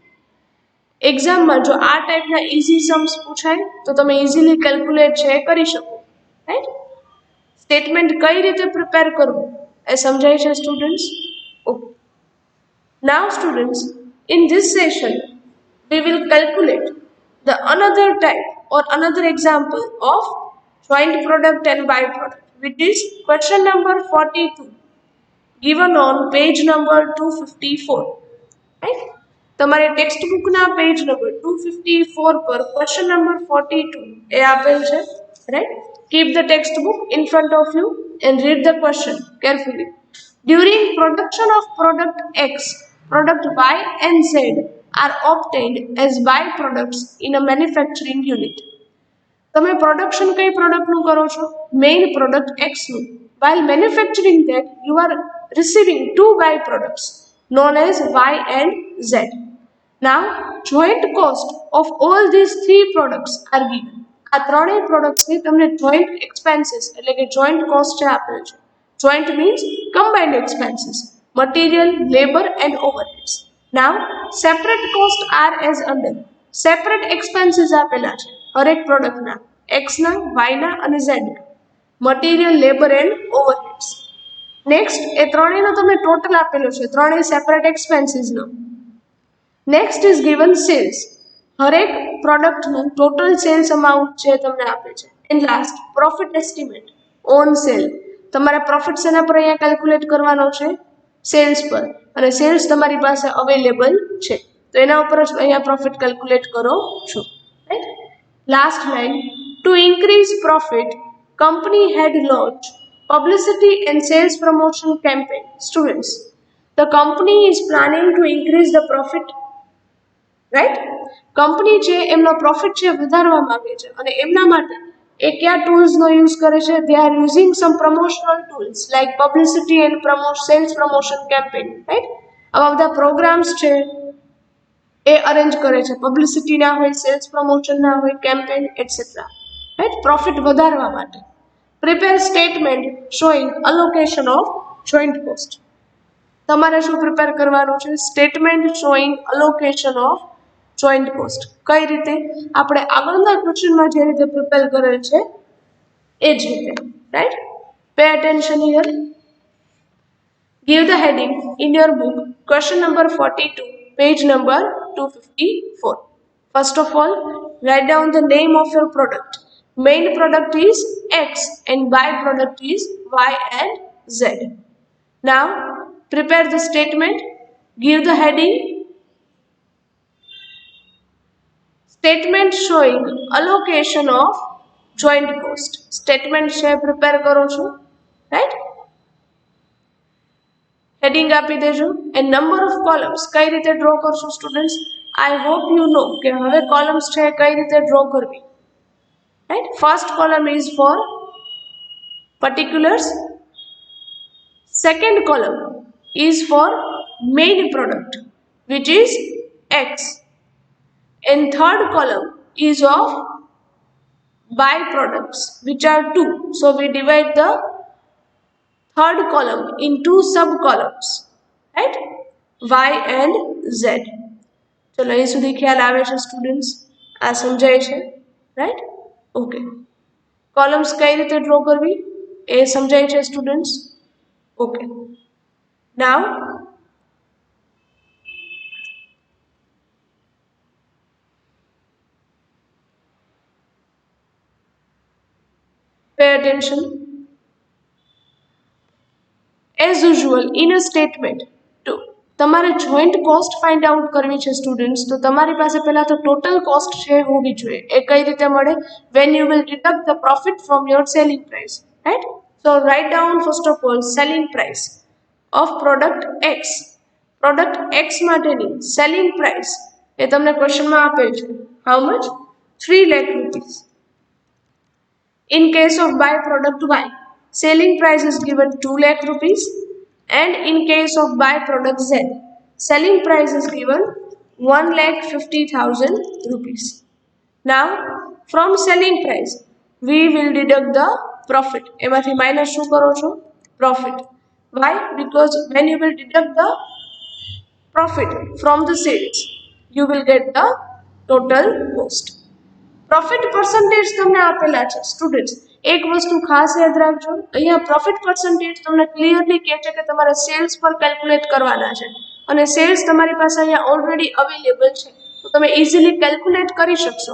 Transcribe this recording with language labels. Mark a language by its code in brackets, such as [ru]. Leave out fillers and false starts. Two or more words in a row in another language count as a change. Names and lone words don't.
[gu] એક્ઝામમાં જો આ ટાઈપના [en] easy sums [gu] પૂછાય તો તમે [en] easily calculate [gu] છે કરી શકો, રાઈટ? સ્ટેટમેન્ટ કઈ રીતે પ્રિપેર કરવું એ સમજાય છે સ્ટુડન્ટ્સ? [en] Okay. Now students, in this session we will calculate the another type or another example of joint product and byproduct, which is question number 42 given on page number 254, right? [gu] તમારે ટેક્સ્ટ બુકના [en] page number [gu] 254 પર [en] question number [gu] 42 એ આપેલ છે, રાઈટ? [en] Keep the text book in front of you and read the question carefully. During production of product X, product Y and Z are obtained as byproducts in a manufacturing unit. [gu] તમે પ્રોડક્શન કઈ પ્રોડક્ટનું કરો છો? [en] main product [gu] X નું. [en] While manufacturing that, you are receiving two byproducts known as Y and Z. Now, joint cost of all these three products are given. [gu] આ ત્રણેય પ્રોડક્ટ્સની તમને [en] joint expenses [gu] એટલે કે [en] joint cost [gu] છે આપેલ છે. [en] Joint means combined expenses, material, labor and overheads. Now, separate cost are as under. Separate expenses [gu] આપેલા છે હરેક પ્રોડક્ટના, X ના, Y ના અને Z ના. [en] Material, labour and overheads. [gu] નેક્સ્ટ એ ત્રણેયનો તમને ટોટલ આપેલો છે, ત્રણેય સેપરેટ એક્સપેન્સીસનો. [en] Next is given sales. [gu] હરેક પ્રોડક્ટનું [en] total sales amount [gu] છે તમને આપે છે. [en] And last profit estimate on sale. [gu] તમારે પ્રોફિટ શેના પર અહીંયા કેલ્ક્યુલેટ કરવાનો છે? સેલ્સ પર. અને સેલ્સ તમારી પાસે અવેલેબલ છે તો એના ઉપર જ અહીંયા [en] profit calculate [gu] કરો છો, રાઈટ? [en] Last line, to increase profit company had launched publicity and sales promotion campaign. Students, the company is planning to increase the profit, right? [gu] કંપની છે એમનો પ્રોફિટ છે વધારવા માંગે છે અને એમના માટે એ કયા ટૂલ્સનો યુઝ કરે છે? [en] They are using some promotional tools like publicity and sales promotion campaign, right? [gu] આવા બધા પ્રોગ્રામ્સ છે એ અરેન્જ કરે છે. પબ્લિસિટી ના હોય, [en] sales promotion [gu] ના હોય, કેમ્પેન એટસેટ્રા, રાઈટ? પ્રોફિટ વધારવા માટે. [en] Prepare statement showing allocation of joint cost. [gu] તમારે શું પ્રિપેર કરવાનું છે? [en] Statement showing allocation of joint cost. [gu] કઈ રીતે? આપણે આગળના ક્વેશ્ચનમાં જે રીતે પ્રિપેર કરેલ છે એ જ રીતે, રાઈટ? [en] Pay attention here. Give the heading in your book, question number 42, page number 254. First of all, write down the name of your product. Main product is X and byproduct is Y and Z. Now, prepare the statement. Give the heading. Statement showing allocation of joint cost. [gu] Statement શેર પ્રિપેર કરો છો, right? Heading આપી દેજો. [en] and number of columns [gu] કઈ રીતે ડ્રો કરશો સ્ટુડન્ટ્સ? [en] I hope you know [gu] કે હવે કોલમ્સ છે કઈ રીતે ડ્રો કરવી, [en] right? First column is for particulars. Second column is for main product, which is X. And third column is of byproducts, which are 2. So we divide the third column in 2 sub-columns, right? Y and Z. [gu] ચલો અહીં સુધી ખ્યાલ આવે છે સ્ટુડન્ટ્સ? આ સમજાય છે, રાઈટ? ઓકે. કોલમ્સ કઈ રીતે ડ્રો કરવી એ સમજાય છે સ્ટુડન્ટ્સ? [en] Okay. Now pay attention. As usual, in a statement, to [gu] તમારે [en] joint cost find out [gu] કરવી છે સ્ટુડન્ટ્સ, તો તમારી પાસે પહેલા તો [en] total cost [gu] છે હોવી જોઈએ. એ કઈ રીતે મળે? [en] when you will deduct the profit from your selling price, right? So write down first of all selling price of product X. [gu] પ્રોડક્ટ X માટેની [en] selling price [gu] એ તમને ક્વેશ્ચનમાં આપેલ છે. [en] how much? 3 lakh rupees. In case of buy product Y, selling price is given 2 lakh rupees, and in case of buy product Z, selling price is given 1,50,000 rupees. Now, from selling price, we will deduct the profit. [gu] એમાંથી માઇનસ શું કરો છો? [en] Profit. Why? Because when you will deduct the profit from the sales, you will get the total cost. profit percentage [gu] તમને આપેલા છે સ્ટુડન્ટ્સ. એક વસ્તુ ખાસ યાદ રાખજો, અહીંયા [en] profit percentage [gu] તમને ક્લિયરલી કહે છે કે તમારે સેલ્સ પર કેલ્ક્યુલેટ કરવાના છે, અને સેલ્સ તમારી પાસે અહીંયા [en] already available [gu] છે, તો તમે [en] easily calculate [gu] કરી શકશો.